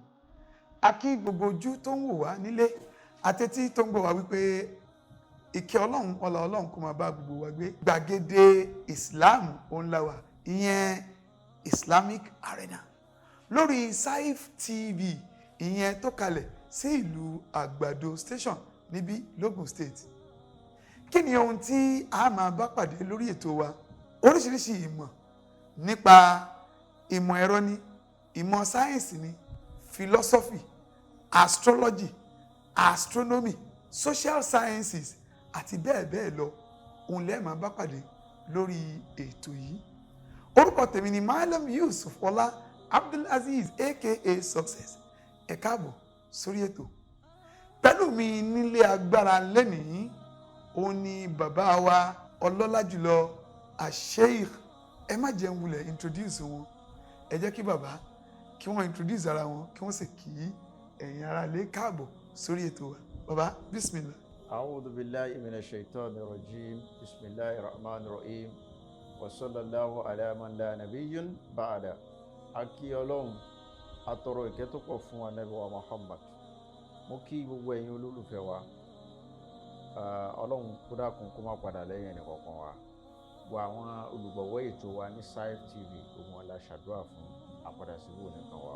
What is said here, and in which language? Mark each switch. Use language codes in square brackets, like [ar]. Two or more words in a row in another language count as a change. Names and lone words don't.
[yo] A kí gbogbo ojú tó ń wò wá nílé àtẹ́tí tó ń gbọ́ wá wípé ìkẹ́ Ọlọ́run ọlá Ọlọ́run kó máa bá gbogbo wa gbé. Gbàgede Islam òun la wà, ìyẹn [en] Islamic Arena [yo] lórí Saif TV, ìyẹn tó kalẹ̀ sí ìlú Àgbàdo Station níbí l'Ogun State. Kí ni ohun tí a máa bá pàdé lórí ètò wa? Oríṣiríṣi ìmọ̀ nípa ìmọ̀ ẹ̀rọ ni, ìmọ̀ sáyẹ́ǹsì ni, [en] philosophy, astrology, astronomy, social sciences [yo] àti bẹ́ẹ̀ bẹ́ẹ̀ lọ òun lẹ́ẹ̀ máa bá pàdé lórí ètò yìí. Orúkọ tèmi ni Malam Yusuf Ọlá Abdulaziz aka Success. Ẹ káàbọ̀ sórí ètò. Pẹ̀lú mi nílé agbára lẹ́nìí òun ni bàbá wa ọlọ́lá jùlọ Sheikh, ẹ má jẹun wulẹ̀ introduce wọn, ẹ jẹ́ kí bàbá kí wọ́n introduce ara wọn kí wọ́n sì kí ẹ̀yin ará lé káàbọ̀ sórí ètò wa. Bàbá bismillah. [ar] أعوذ بالله من الشيطان الرجيم. بسم الله الرحمن الرحيم. وصلى الله على من لا نبي بعد. [yo] Akí Ọlọ́run atọrọ ìkẹ́ tó pọ̀ fún Ànábì wa Muhammad. Mo kí gbogbo ẹ̀yin olólùfẹ́ wa. Ọlọ́run kó dákun kó má padà lẹ́yìn ẹnì kọ̀ọ̀kan wa. Gbogbo àwọn olùgbọ̀wọ́ ètò wa ní Saif TV gbogbo wọn la ṣàdúrà fún àpadà síbò nìkan wa o.